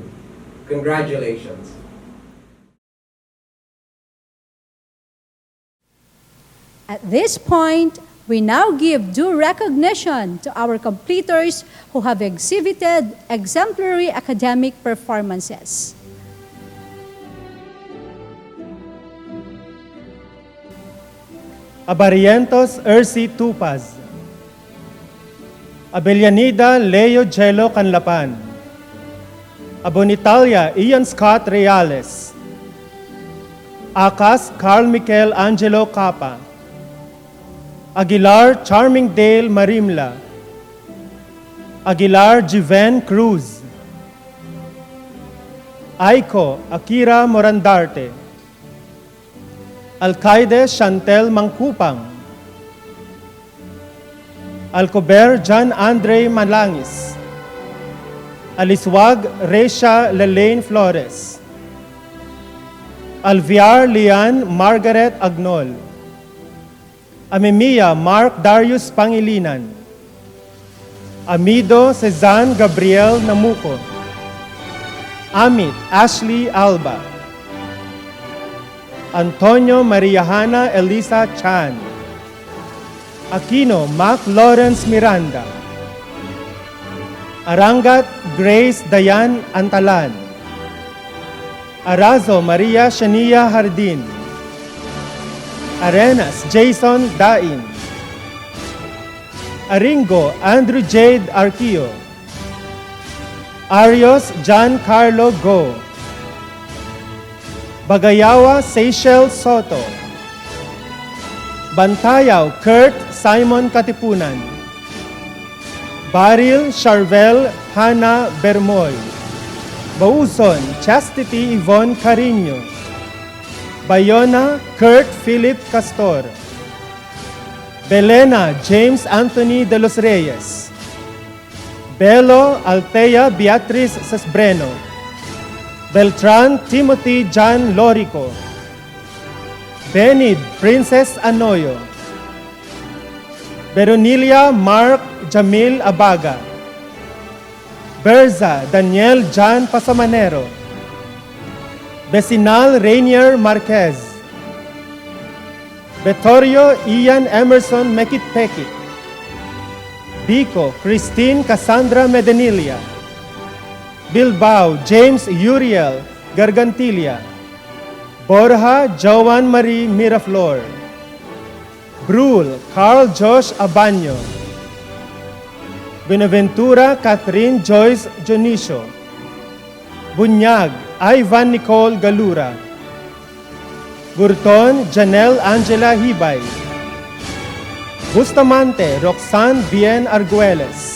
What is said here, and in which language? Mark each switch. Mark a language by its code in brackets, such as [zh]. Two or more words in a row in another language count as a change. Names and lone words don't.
[en] Congratulations. At this point, we now give due recognition to our completers who have exhibited exemplary academic performances. Abarientos Erci Tupaz, Abelianida Leo Gelo Canlapan, Abonitalia Ian Scott Reales, Acas Carl Michael Angelo Capa, Aguilar Charming Dale Marimla, Aguilar Jiven Cruz, Aiko Akira Morandarte, Alcaide Chantel Mangkupang, Alcober John Andre Malangis, Aliswag Resha Lelaine Flores, Alviar Lian Margaret Agnol, Amemiya Mark Darius Pangilinan, Amido Cezanne Gabriel Namuco, Amit Ashley Alba, Antonio Maria Hana Elisa Chan, Aquino Mac Lawrence Miranda, Arangat Grace Dayan Antalan, Arazo Maria Shania Hardin, Arenas Jason Dain, Aringo Andrew Jade Arquio, Arios John Carlo Go, Bagayawa Seychelles Soto, Bantayaw Kurt Simon Katipunan, Baril Charvel Hana Bermoy, Bauson Chastity Yvonne Carino, Bayona Kurt Philip Castor, Belena James Anthony de los Reyes, Belo Altea Beatriz Sesbreno, Beltran Timothy John Lorico, Benid Princess Anoyo, Beronilia Mark Jamil Abaga, Berza Daniel John Pasamanero, Besinal Rainier Marquez, Betorio Ian Emerson Mekitpekit. Bico Christine Cassandra Medenilia. Bilbao James Uriel Gargantilia. Borja Joan Marie Miraflor. Brul Carl Josh Abanyo. Benaventura Catherine Joyce Jonicio. Bunyag Ivan Nicole Galura. Burton Janelle Angela Hibay. Bustamante Roxanne Bien Arguelles.